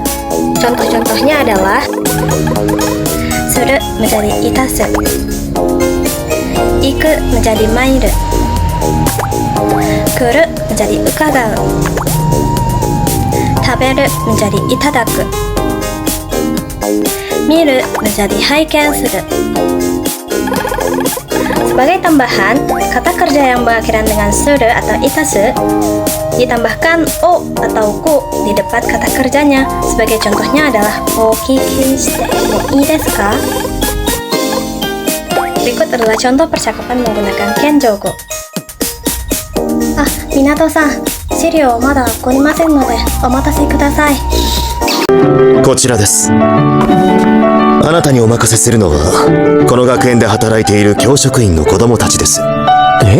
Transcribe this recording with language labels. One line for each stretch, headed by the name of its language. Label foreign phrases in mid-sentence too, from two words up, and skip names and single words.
Indonesian: Contoh-contohnya adalah suru menjadi itasu, iku menjadi mairu, kuru menjadi ukagau, taberu menjadi itadaku, miru menjadi
Japanese: 拝見する.
Indonesian: Sebagai tambahan, kata kerja yang berakhiran dengan suru atau itasu ditambahkan o atau ku di depan kata kerjanya. Sebagai contohnya adalah
Japanese: お聞きしてもいいですか?
Indonesian: Berikut adalah contoh percakapan menggunakan Kenjogo.
Japanese: ああ、湊さん、資料まだこりませんので お待たせください. こちらです。あなたにお任せするのはこの学園で働いている教職員の子供たちです。え？